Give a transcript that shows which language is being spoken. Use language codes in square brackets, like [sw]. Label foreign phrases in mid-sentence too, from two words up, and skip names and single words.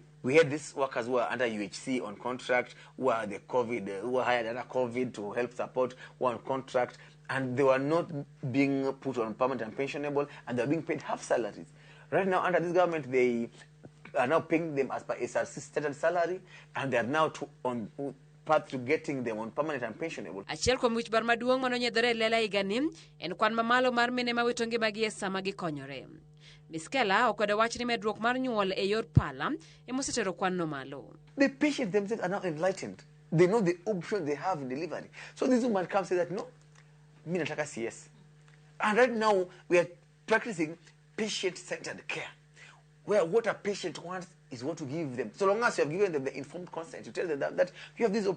[en] We had these workers who are under UHC on contract, who are who were hired under COVID to help support, who are on contract, and they were not being put on permanent and pensionable, and they were being paid half salaries. Right now, under this government, they are now paying them as per SRC stated salary, and they are now on path to getting them on permanent and pensionable. [luo] Achiel kuom wich bar maduong' manonyedhore e lela higani en kwan mamalo mar mine ma wito ngimagi e sama gikonyore. Miskela okwedo wach ni medruok mar nyuol e yor pala emosetero kwan no malo. [en] The patients themselves are now enlightened. They know the options they have in delivery. So this woman comes and says that, no, [sw] mi nataka [en] CS. And right now, we are practicing patient-centered care, where what a patient wants is what to give them. So long as you have given them the informed consent, you tell them that you have these options.